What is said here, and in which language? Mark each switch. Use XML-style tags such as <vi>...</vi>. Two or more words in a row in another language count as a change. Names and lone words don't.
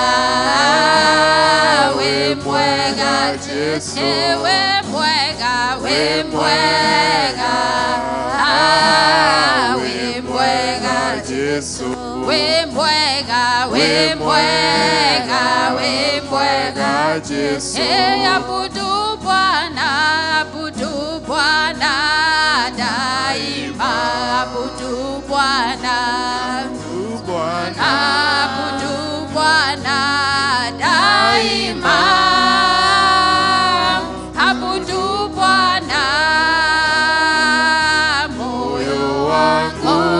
<ki>We mwega Jesu, we mwega, we mwega. We mwega Jesu, we mwega, we mwega. We mwega Jesu,</ki> <sw>abudu Bwana daima, abudu Bwana. Abudu Bwana daima. Abudu Bwana moyo wangu.</sw>